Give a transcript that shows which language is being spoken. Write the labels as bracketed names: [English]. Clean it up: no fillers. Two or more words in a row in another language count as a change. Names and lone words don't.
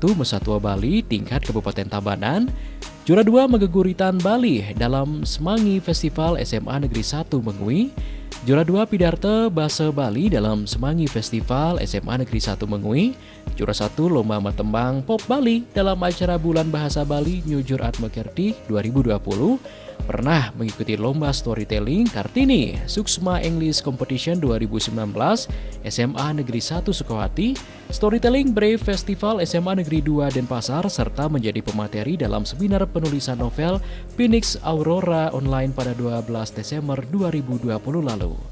[Indonesian] Mesatwa Bali tingkat Kabupaten Tabanan, juara 2 Megeguritan Bali dalam Semangi Festival SMA Negeri 1 Mengui, juara 2 Pidarte Bahasa Bali dalam Semangi Festival SMA Negeri 1 Mengui, juara 1 Lomba Matembang Pop Bali dalam acara Bulan Bahasa Bali Nyujur Atma Kerti 2020, pernah mengikuti Lomba Storytelling Kartini Suksma English Competition 2019 SMA Negeri 1 Sukawati, Storytelling Brave Festival SMA Negeri 2 Denpasar, serta menjadi pemateri dalam seminar penulisan novel Phoenix Aurora online pada 12 Desember 2020 lalu.